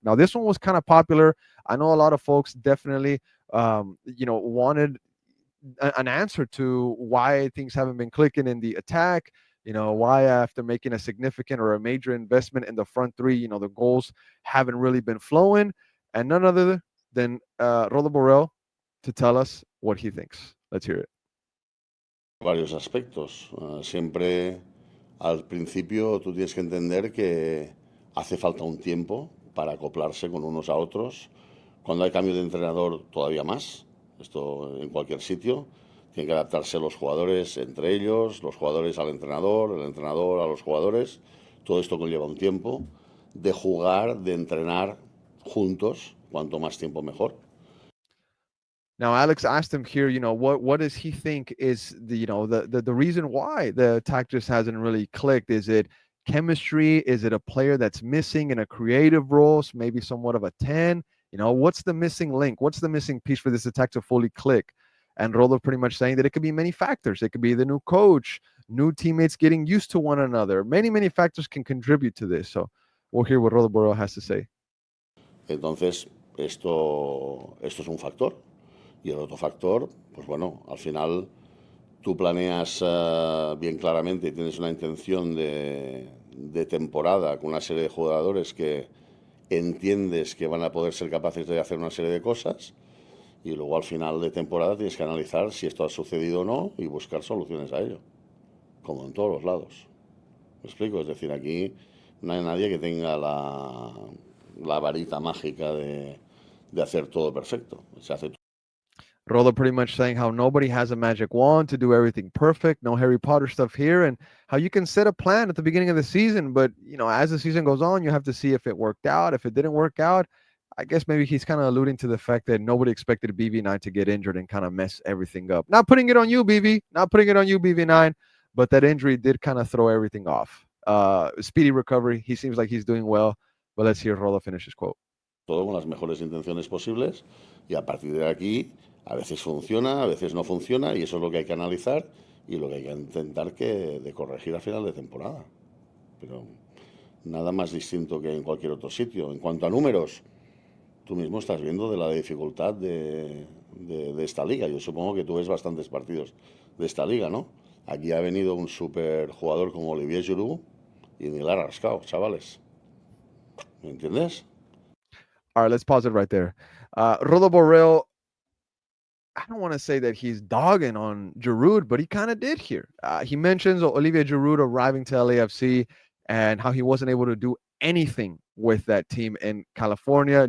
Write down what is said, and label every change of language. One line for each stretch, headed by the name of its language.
English: Now, this one was kind of popular. I know a lot of folks definitely, wanted an answer to why things haven't been clicking in the attack. Why after making a significant or a major investment in the front three, the goals haven't really been flowing. And none other than Rodo Borrell to tell us what he thinks. Let's hear it.
Spanish: Varios aspectos. Siempre al principio tú tienes que entender que hace falta un tiempo para acoplarse con unos a otros. Cuando hay cambio de entrenador, todavía más. Esto en cualquier sitio. Tienen que adaptarse los jugadores entre ellos, los jugadores al entrenador, el entrenador a los jugadores. Todo esto conlleva un tiempo de jugar, de entrenar juntos. Cuanto más tiempo, mejor.
English: Now, Alex asked him here, what does he think is the reason why the attack just hasn't really clicked? Is it chemistry? Is it a player that's missing in a creative role, so maybe somewhat of a 10? What's the missing link? What's the missing piece for this attack to fully click? And Rolo pretty much saying that it could be many factors. It could be the new coach, new teammates getting used to one another. Many, many factors can contribute to this. So we'll hear what Rodolfo Borrell has to say.
Spanish: Entonces, esto es un factor. Y el otro factor, pues bueno, al final tú planeas bien claramente y tienes una intención de temporada con una serie de jugadores que entiendes que van a poder ser capaces de hacer una serie de cosas, y luego al final de temporada tienes que analizar si esto ha sucedido o no y buscar soluciones a ello, como en todos los lados. ¿Me explico? Es decir, aquí no hay nadie que tenga la varita mágica de hacer todo perfecto. Se hace
English: Rolo pretty much saying how nobody has a magic wand to do everything perfect, no Harry Potter stuff here, and how you can set a plan at the beginning of the season, but as the season goes on, you have to see if it worked out. If it didn't work out, I guess maybe he's kind of alluding to the fact that nobody expected BV9 to get injured and kind of mess everything up. Not putting it on you, BV, not putting it on you, BV9, but that injury did kind of throw everything off. Speedy recovery. He seems like he's doing well, but let's hear Rolo finish his quote.
Spanish: Todo con las mejores intenciones posibles, y a partir de aquí a veces funciona, a veces no funciona, y eso es lo que hay que analizar y lo que hay que intentar de corregir a final de temporada. Pero nada más distinto que en cualquier otro sitio. En cuanto a números, tú mismo estás viendo de la dificultad de esta liga. Yo supongo que tú ves bastantes partidos de esta liga, ¿no? Aquí ha venido un super jugador como Olivier Giroud y ni la ha rascado, chavales. ¿Me entiendes?
English: All right, let's pause it right there. Rodolfo Borrell, I don't want to say that he's dogging on Giroud, but he kind of did here. He mentions Olivier Giroud arriving to LAFC and how he wasn't able to do anything with that team in California.